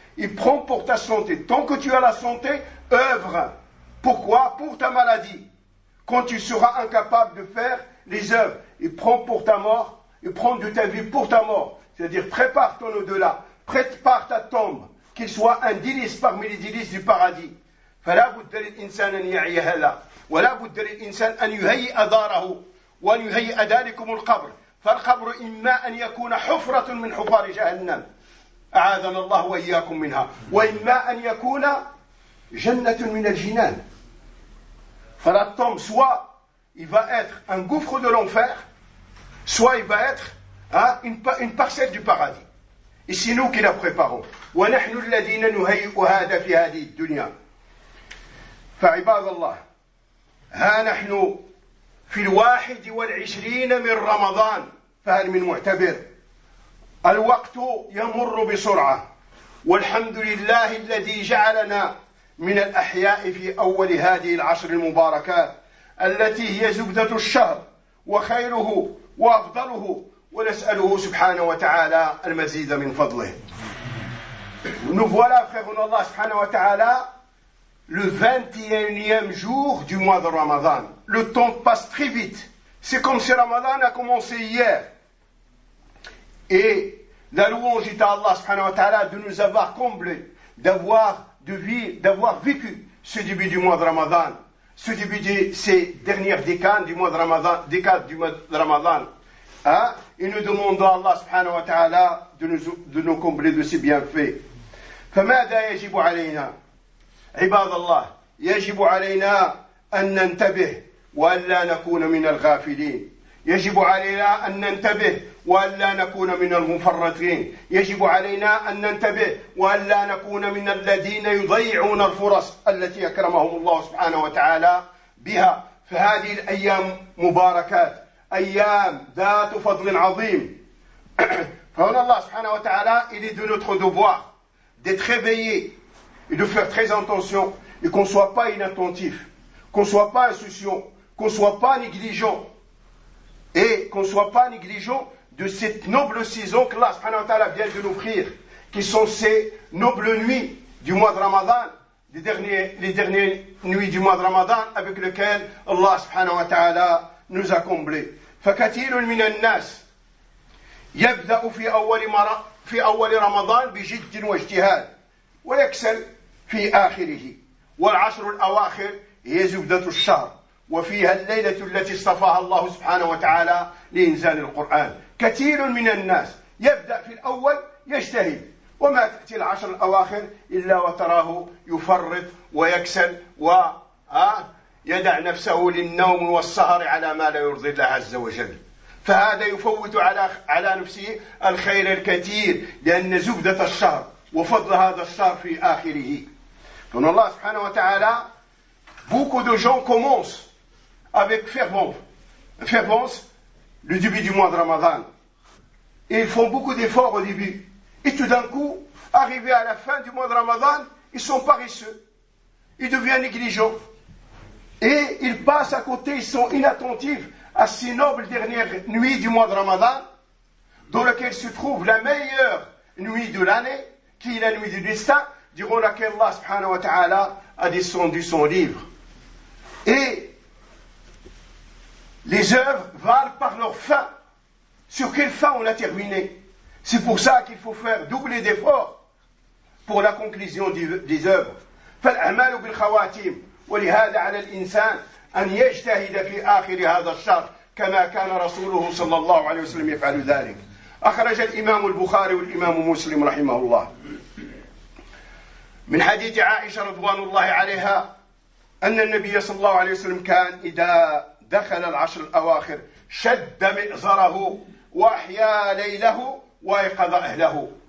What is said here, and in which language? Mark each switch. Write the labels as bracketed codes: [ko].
[fr] Il prend pour ta santé. Tant que tu as la santé, œuvre. Pourquoi? Pour ta maladie. Quand tu seras incapable de faire les œuvres, il prend pour ta mort, il prend de ta vie pour ta mort. C'est-à-dire, prépare ton au-delà. Prépare ta tombe. Qu'il soit un délice parmi les délices du paradis. [ar] فلا بد للإنسان أن يعيها له ولا بد للإنسان أن يهيئ داره وأن يهيئ ذلكم القبر، فالقبر إما أن يكون حفرة من حفار جهنم أعاذنا الله وإياكم منها، وإما أن يكون جنة من الجنان. فلا تم سواء [fr] il va être un gouffre de l'enfer, soit il va être une parcelle du paradis. Et c'est nous qui la préparons. [ar] ونحن الذين نهيئ هذا في هذه الدنيا. فعباد الله ها نحن في الواحد والعشرين من رمضان، فهل من معتبر؟ الوقت يمر بسرعة، والحمد لله الذي جعلنا من الأحياء في أول هذه العشر المباركات التي هي زبدة الشهر وخيره وأفضله، ونسأله سبحانه وتعالى المزيد من فضله. [fr] Nous voilà, [ar] الله سبحانه وتعالى [fr] le 21e jour du mois de Ramadan. Le temps passe très vite. C'est comme si Ramadan a commencé hier. Et la louange est à Allah subhanahu wa ta'ala de nous avoir comblés, d'avoir vécu ce début du mois de Ramadan, ce début de ces dernières décades du mois de Ramadan. Et nous demandons à Allah subhanahu wa ta'ala de nous combler de ses bienfaits. [ar] فَمَاذَا يَجِبُ عَلَيْنَا عباد الله يجب علينا أن ننتبه وأن لا نكون من الغافلين، يجب علينا أن ننتبه وأن لا نكون من المفرطين، يجب علينا أن ننتبه وأن لا نكون من الذين يضيعون الفرص التي أكرمهم الله سبحانه وتعالى بها. فهذه الأيام مباركات، أيام ذات فضل عظيم. فهنا الله سبحانه وتعالى [fr] il est de notre devoir d'être éveillé et de faire très attention, et qu'on ne soit pas inattentif, qu'on ne soit pas insouciant, qu'on ne soit pas négligent, et qu'on ne soit pas négligent de cette noble saison que Allah subhanahu wa ta'ala vient de nous offrir, qui sont ces nobles nuits du mois de Ramadan, les dernières nuits du mois de Ramadan, avec lesquelles Allah subhanahu wa ta'ala nous a comblés. [ar] فَكَثِيرٌ مِنَ النَّاسِ يَبْدَأُ فِي أَوَّلِ رَمَضَانَ بِجِدٍّ وَاجْتِهَادٍ ويكسل في آخره، والعشر الأواخر هي زبدة الشهر، وفيها الليلة التي اصطفاها الله سبحانه وتعالى لإنزال القرآن. كثير من الناس يبدأ في الأول يجتهد، وما تأتي العشر الأواخر إلا وتراه يفرط ويكسل ويدع نفسه للنوم والسهر على ما لا يرضي الله عز وجل، فهذا يفوت على نفسه الخير الكثير، لأن زبدة الشهر وفضل هذا الشهر في آخره. فإن الله سبحانه وتعالى [fr] beaucoup de gens commencent avec fervence le début du mois de Ramadan. Et ils font beaucoup d'efforts au début. Et tout d'un coup, arrivés à la fin du mois de Ramadan, ils sont paresseux. Ils deviennent négligents. Et ils passent à côté, ils sont inattentifs à ces nobles dernières nuits du mois de Ramadan, dans lesquelles se trouve la meilleure nuit de l'année, qui est la nuit du destin, durant laquelle Allah subhanahu wa ta'ala a descendu son livre. Et les œuvres valent par leur fin. Sur quelle fin on a terminé? C'est pour ça qu'il faut faire doubler d'efforts pour la conclusion des œuvres. [ar] فالأعمال بالخواتيم ولهذا على الإنسان أن يجتهد في آخر هذا الشهر كما كان رسوله صلى الله عليه وسلم يفعل ذلك. أخرج الإمام البخاري والإمام مسلم رحمه الله من حديث عائشة رضوان الله عليها أن النبي صلى الله عليه وسلم كان إذا دخل العشر الأواخر شد مئزره وأحيا ليله وأيقظ أهله.